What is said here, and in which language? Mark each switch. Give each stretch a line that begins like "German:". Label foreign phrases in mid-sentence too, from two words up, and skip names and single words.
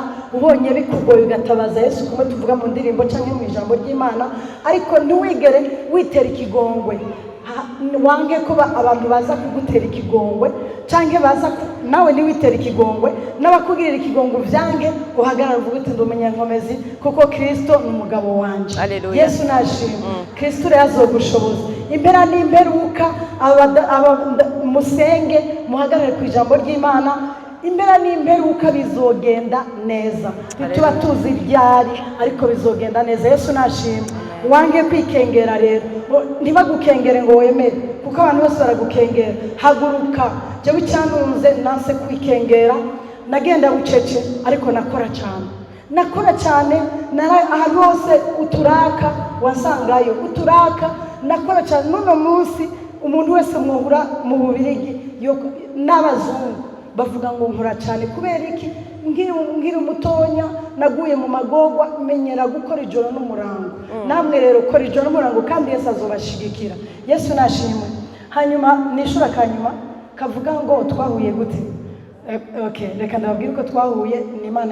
Rundi: ubonye bikugoye ugatabaza Yesu kumwe tuvuga mu ndirimbo cyangwa mu ijambo ry'Imana ariko ntiwigere witera ikigongwe wange ko abantu baza kugutera ikigongwe cyangwa baza nawe niwitera ikigongwe n'abakugirira ikigongwe byange uhagarara uvuga uti ndumenyenkomezi kuko Kristo ni umugabo wanje Yesu nashimwe Kristo yazogushoboza impera n'imperuka musenge muhagarare ku ijambo ry'Imana impera n'imperuka bizogenda neza tuba tuzi ibyari ariko bizogenda neza Yesu nashimwe wange kwikengera rero ntibagukengere ngo wemere kuko abantu bose baragukengera haguruka jewe cyanunze nase kwikengera nagenda bucece ariko nakora cyane ahantu hose uturaka wasangayo uturaka nakora cyane none munsi umuntu wese muhura mu Bubirigi n'abazungu bavuga ngo nkora cyane kubera iki ngira umutonya naguye mu magorwa menyera gukora ijoro n'umurango namwe rero ukora ijoro n'umurango kandi Yesu azobashigikira Yesu nashimwe hanyuma nishura kanyuma kavuga ngo twahuye gute okay reka ndababwira ko twahuye ni